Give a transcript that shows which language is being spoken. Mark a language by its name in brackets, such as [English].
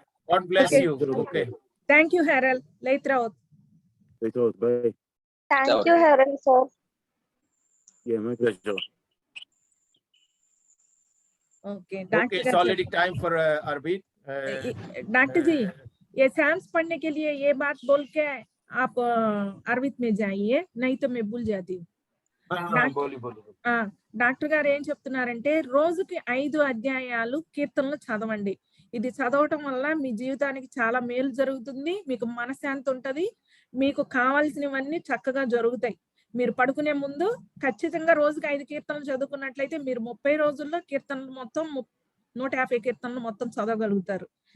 [English] God bless Okay. you. Okay. Thank you Harold. లైత్రావత్. Bye. Thank you, Harold sir. Yeah, my pleasure. Okay Okay, it's already time for Arbit. [Hindi] Doctor जी, ये Sam's पढ़ने के लिए ये बात बोल के आप अरवित में जाइए, नहीं तो मैं भूल जाती हूँ. बोली बोली [Telugu] ఆ డాక్టర్ గారు ఏం చెప్తున్నారంటే రోజుకి 5 అధ్యాయాలు కీర్తనలు చదవండి. ఇది చదవటం వల్ల మీ జీవితానికి చాలా మేలు జరుగుతుంది. మీకు మనశ్శాంతి ఉంటది. మీకు కావాల్సినవన్నీ చక్కగా జరుగుతాయి. మీరు పడుకునే ముందు ఖచ్చితంగా రోజుకి 5 కీర్తనలు చదువుకున్నట్లయితే మీరు 30 రోజుల్లో కీర్తనలు మొత్తం 150 కీర్తనలు మొత్తం చదవగలుగుతారు.